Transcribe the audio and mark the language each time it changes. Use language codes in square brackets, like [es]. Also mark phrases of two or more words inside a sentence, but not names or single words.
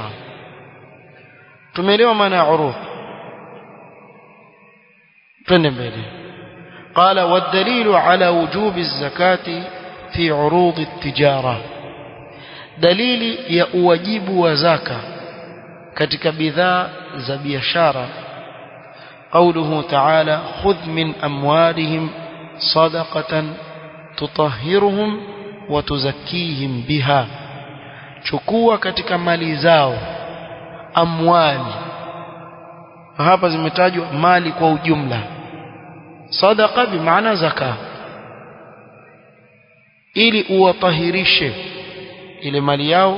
[sw] tumeelewa maana ya urudh, twende mbele. [ar] قال والدليل على وجوب الزكاة في عروض التجارة, [sw] dalili ya uwajibu wa zaka katika bidhaa za biashara, [ar] قوله تعالى خذ من أموالهم صدقة تطهرهم وتزكيهم بها, [sw] chukua katika mali zao amwali. Hapa zimetajwa mali kwa ujumla, sadaqa bimaana zaka, ili uwatahirishe ile mali yao.